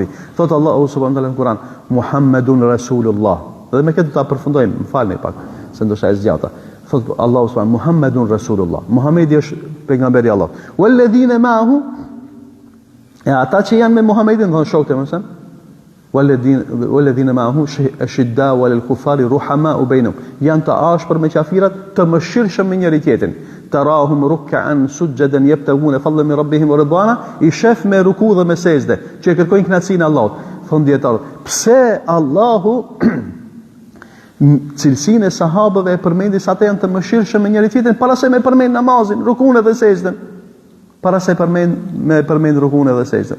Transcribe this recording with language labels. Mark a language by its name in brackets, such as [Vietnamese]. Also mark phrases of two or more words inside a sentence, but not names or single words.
[Albanian] Thot Allahu [Arabic] سبحانه وتعالى [Albanian] në Kur'an, [Arabic] محمد رسول الله. [Albanian] Dhe me këtë do ta përfundojmë, më falni pak, se ndoshta është gjata. Thot Allahu subhanahu [Arabic] محمد رسول الله. [Albanian] Muhamedi është pejgamberi i Allahut. [Arabic] والذين معه, [Albanian] ata që janë me Muhamedin, thon shokët e mëson. [Arabic] والذين معه أشداء على الكفار رحماء بينهم. [Albanian] Janë të ashpër me kafirat, të mëshirshëm me njëri tjetrin. [Arabic] تراهم ركعا سجدا يبتغون فضلا من ربهم ورضوانا, [Albanian] i shef me ruku dhe me sejdë, që kërkojnë kënaqësinë e Allahut. Thon dietar, pse Allahu cilësinë e sahabëve e përmendi sa ata janë të mëshirshëm me njëri tjetrin para se me përmend namazin, rukun dhe sejdën. Para se përmend rukun dhe sejdën.